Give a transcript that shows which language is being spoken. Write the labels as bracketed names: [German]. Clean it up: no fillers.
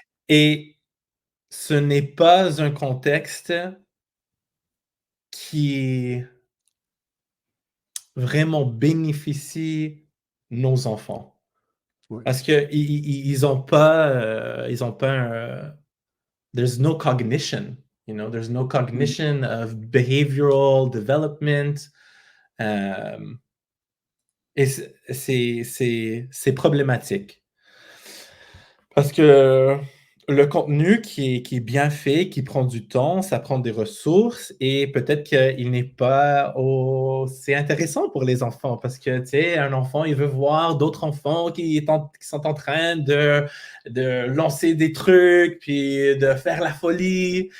[French] Et ce n'est pas un contexte qui vraiment bénéficie nos enfants. Ouais. Parce qu'ils ont pas, ils ont pas [English] there's no cognition, there's no [French] Oui, [English] cognition of behavioral development. [French] euh, et c'est problématique. Parce que le contenu qui est bien fait, qui prend du temps, ça prend des ressources et peut-être qu'il n'est pas aussi intéressant pour les enfants parce que, tu sais, un enfant, il veut voir d'autres enfants qui sont en train de lancer des trucs, puis de faire la folie.